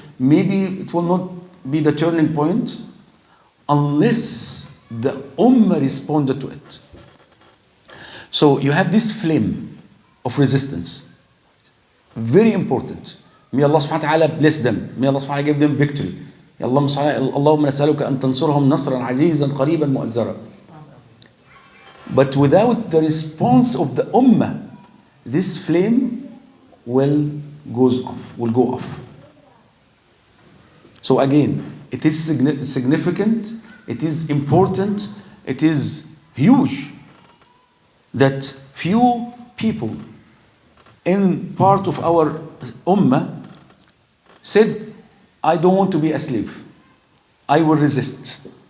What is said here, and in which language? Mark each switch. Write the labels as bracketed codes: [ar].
[en] Maybe it will not be the turning point unless the ummah responded to it. So you have this flame of resistance. Very important. May Allah subhanahu wa ta'ala bless them. May Allah subhanahu wa ta'ala give them victory. [ar] اللهم نسألك أن تنصرهم نصرا عزيزا قريبا مؤزرا. [en] But without the response of the ummah, this flame will go off. So again, it is significant, it is important, it is huge that few people in part of our ummah said, I don't want to be a slave. I will resist.